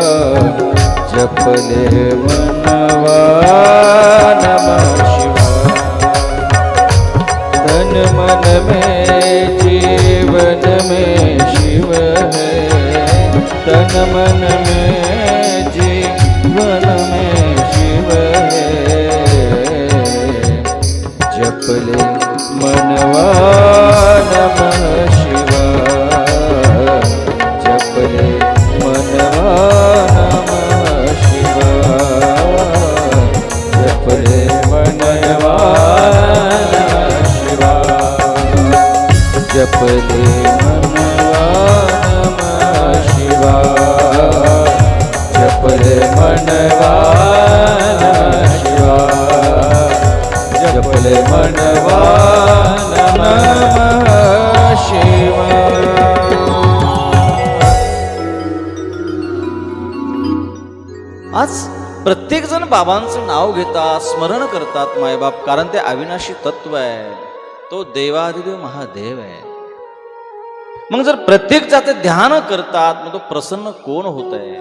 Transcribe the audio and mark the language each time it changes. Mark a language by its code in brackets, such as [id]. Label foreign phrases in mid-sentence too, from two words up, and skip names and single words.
[hi] जपले मनवा [sa] नमः शिवाय, [hi] तन मन में जीवन में शिव है, तन मन में जीवन में शिव है। जपले मनवा [sa] नमः शिवाय, [hi] जपले मनवा नमः शिवाय, जपले मनवा [sa] नमः शिवाय, [hi] जपले मनवा [sa] नमः शिवाय, [hi] जपले मनवा [sa] नमः शिवाय, [hi] जपले मनवा [sa] नमः शिवाय। [mr] आज प्रत्येक जण बाबांचं नाव घेतात, स्मरण करतात मायबाप, कारण ते अविनाशी तत्व आहे, तो देवाधिदेव महादेव आहे. मग जर प्रत्येक जाते ध्यान करतात, मग तो प्रसन्न कोण होत आहे?